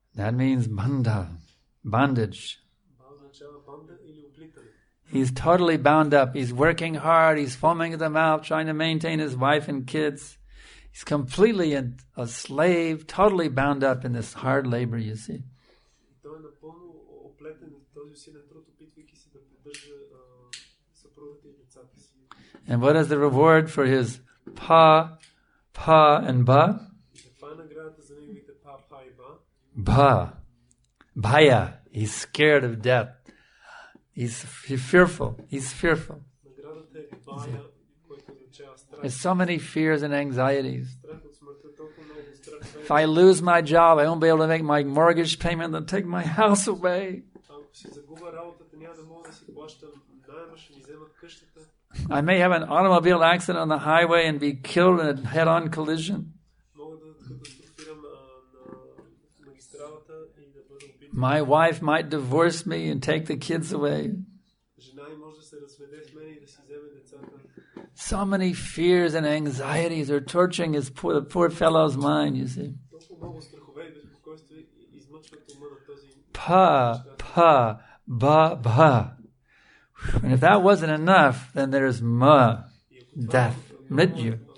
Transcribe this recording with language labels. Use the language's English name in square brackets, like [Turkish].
[English] That means banda, bondage. [Bulgarian] Ба означава банда или облитане. [English] He's totally bound up. He's working hard. He's foaming at the mouth, trying to maintain his wife and kids. He's completely a slave, totally bound up in this hard labor, you see. [Bulgarian] Той е напълно оплетен от този усилен труд, опитвайки се да поддържа съпругата и децата си. [English] And what is the reward for his pa, and ba? [Bulgarian] Каква е наградата за неговите па и ба? [English] Ba. Bhaya. He's scared of death. He's fearful. He's fearful. [Bulgarian] Наградата е бая, който означава страх. [English] There's so many fears and anxieties. [Bulgarian] Страх от смъртта, толкова много страх. [English] If I lose my job, I won't be able to make my mortgage payment. They'll take my house away. [Bulgarian] Ако си загуба работата, няма да мога да си плащам найема, ще ми вземат къщата. [English] I may have an automobile accident on the highway and be killed in a head-on collision. [Bulgarian] Мога да катастрофирам на магистралата и да бъда убит. [English] My wife might divorce me and take the kids away. [Bulgarian] Жена ми може да се разведе с мен и да си вземе децата. [English] So many fears and anxieties are torturing the poor fellow's mind, you see. [Bulgarian] Толкова много страхове и безпокойствия измъчват ума на този. [English] Pa, ba. And if that wasn't enough, then there's ma, death, mrityu.